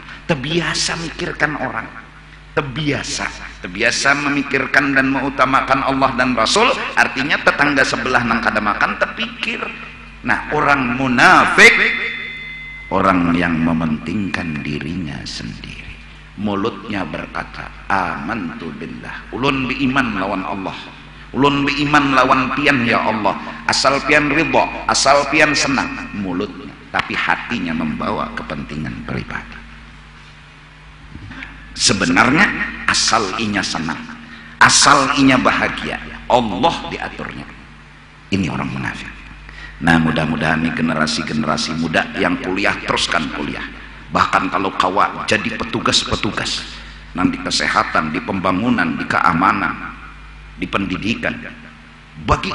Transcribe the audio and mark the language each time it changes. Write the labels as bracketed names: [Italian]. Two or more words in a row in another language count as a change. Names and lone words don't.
[Banjar] Terbiasa mikirkan orang. Terbiasa memikirkan dan mengutamakan Allah dan Rasul. Artinya tetangga sebelah nang kada makan, terpikir Nah, orang munafik, orang yang mementingkan dirinya sendiri. Mulutnya berkata, [Arabic] amantu billah, [Banjar] ulun beriman lawan Allah, ulun beriman lawan pian ya Allah, asal pian ridha, asal pian senang. Mulutnya, tapi hatinya membawa kepentingan pribadi. Sebenarnya asal inya senang, asal inya bahagia, Allah diaturnya. Ini orang munafik. Nah, mudah-mudahan nih generasi-generasi muda yang kuliah, teruskan kuliah. Bahkan kalau kawa jadi petugas-petugas, nanti kesehatan, di pembangunan, di keamanan, di pendidikan, bagi.